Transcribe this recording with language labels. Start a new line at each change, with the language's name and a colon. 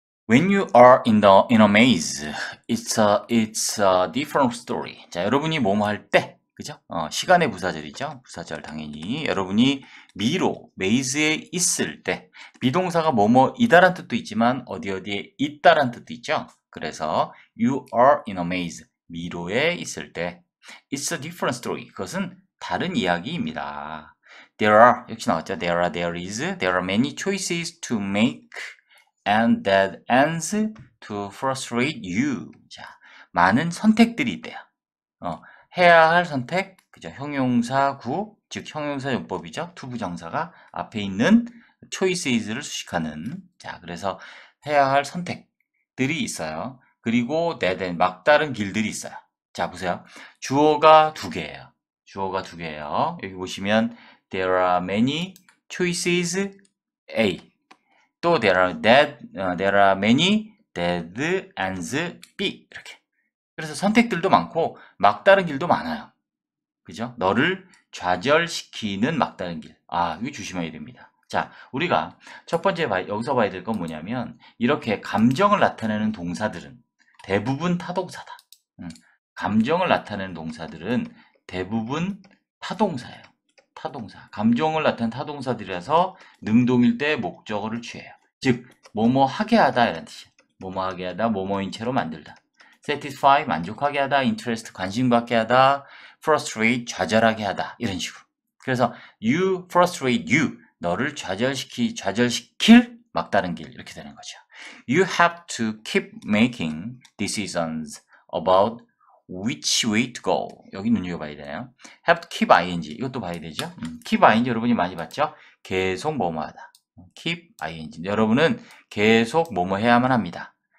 English: When you are in a maze, it's a different story.
Korean: 자, 여러분이 뭐뭐 할 때, 그죠? 시간의 부사절이죠. 부사절 당연히. 여러분이 미로, 메이즈에 있을 때, 비동사가 뭐뭐이다란 뜻도 있지만 어디에 있다란 뜻도 있죠.
English: 그래서 you are in a maze,
Korean: 미로에 있을 때,
English: it's a different story.
Korean: 그것은 다른 이야기입니다.
English: There are,
Korean: 역시 나왔죠.
English: There is, there are many choices to make. And that ends to frustrate you.
Korean: 자, 많은 선택들이 있대요. 해야 할 선택, 그죠? 형용사 구, 즉 형용사 용법이죠. to 부정사가 앞에 있는 choices를 수식하는. 자, 그래서 해야 할 선택들이 있어요. 그리고 that 막다른 길들이 있어요. 자, 보세요. 주어가 두 개예요. 주어가 두 개예요. 여기 보시면
English: there are many choices A. 또 there are many dead ends B 이렇게.
Korean: 그래서 선택들도 많고 막다른 길도 많아요. 그죠? 너를 좌절시키는 막다른 길. 아, 이거 조심해야 됩니다. 자, 우리가 첫 번째 여기서 봐야 될 건 뭐냐면 이렇게 감정을 나타내는 동사들은 대부분 타동사다. 감정을 나타내는 동사들은 대부분 타동사예요. 타동사. 감정을 나타내는 타동사들이라서 능동일 때 목적어를 취해요. 즉, 뭐뭐 하게 하다 이런 뜻이에요. 뭐뭐 하게 하다, 뭐뭐인 채로 만들다. satisfy, 만족하게 하다, interest, 관심 갖게 하다, frustrate, 좌절하게 하다 이런 식으로. 그래서
English: you frustrate you,
Korean: 너를 좌절시킬 막다른 길 이렇게 되는 거죠.
English: You have to keep making decisions about which way to go.
Korean: 여기 눈여겨봐야 되나요? have to keep ing. 이것도 봐야 되죠. keep ing 여러분이 많이 봤죠? 계속 뭐뭐하다. keep ing. 여러분은 계속 뭐뭐 해야만 합니다.